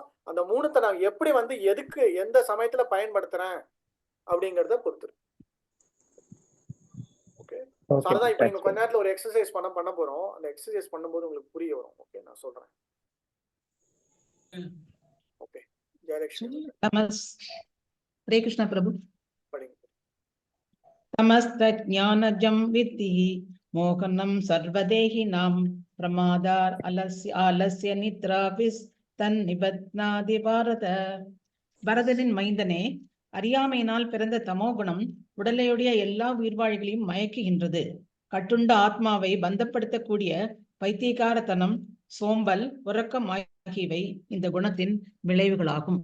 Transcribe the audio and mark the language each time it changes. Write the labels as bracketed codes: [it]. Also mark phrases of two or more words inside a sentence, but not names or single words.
[ta] அந்த 3த்தை நான் எப்படி வந்து எதுக்கு எந்த சமயத்துல பயன்படுத்துறேன் அப்படிங்கறத பொறுத்து. ஓகே, அதான் இப்ப நீங்க கொஞ்ச நேரத்துல ஒரு எக்ஸசைஸ் பண்ண போறோம். அந்த எக்ஸசைஸ் பண்ணும்போது உங்களுக்கு புரிய வரும். ஓகே, நான் சொல்றேன். ஓகே, ஜெயலட்சுமி [sa] हरे कृष्ण प्रभु। [ta] படிங்க. [sa] तमस्तज्ञानजं विद्धि मोहनं सर्वदेहिनां प्रमादार आलस्य निद्राभिस् तन्निबध्नाति भारत। [ta] பரதனின் மைந்தனே, அறியாமையினால் பிறந்த தமோகுணம் உடலையுடைய எல்லா உயிர்வாழிகளையும் மயக்குகின்றது. கட்டுண்ட ஆத்மாவை பந்தப்படுத்தக்கூடிய பைத்தியகாரத்தனம், சோம்பல், உறக்கம் ஆகியவை இந்த குணத்தின் விளைவுகளாகும்.